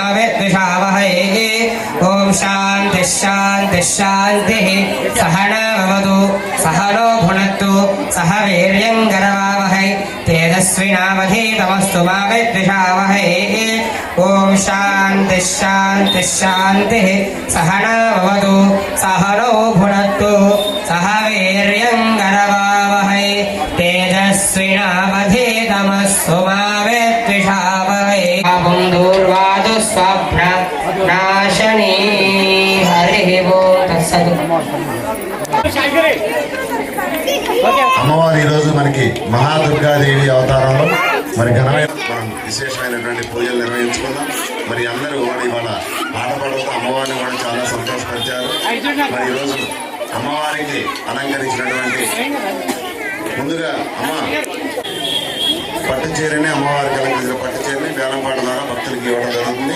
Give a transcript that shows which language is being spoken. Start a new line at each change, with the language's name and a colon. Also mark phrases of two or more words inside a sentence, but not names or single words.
Sanskrit: विद्विषावहै ॐ शान्तिः शान्तिः शान्तिः सहना भवतु सहनो भुनक्तु सह वीर्यङ्करवावहै तेजस्विनावधीतमस्तु मा विद्विषावहै ॐ शान्तिः शान्तिः शान्तिः सहना भवतु सहनो भुनक्तु सह वीर्यङ्करवावहै तेजस्विनावधीतमस्तु मा विद्विषावहै. दूर्वादु स्वप्न नाशनी हरिः ओं तत्सत्.
Telugu: అమ్మవారు ఈరోజు మనకి మహాదుర్గాదేవి అవతారంలో మరి ఘనమైన మనం విశేషమైనటువంటి పూజలు నిర్వహించుకున్నాం. మరి అందరూ కూడా ఇవాళ పాటపాడుతూ అమ్మవారిని కూడా చాలా సంతోషపరిచారు. మరి ఈరోజు అమ్మవారికి అలంకరించినటువంటి ముందుగా అమ్మ పట్టు చీరని అమ్మవారికి అలంకరించిన పట్టు చీరని వేలంపాట ద్వారా భక్తులకి ఇవ్వడం జరుగుతుంది.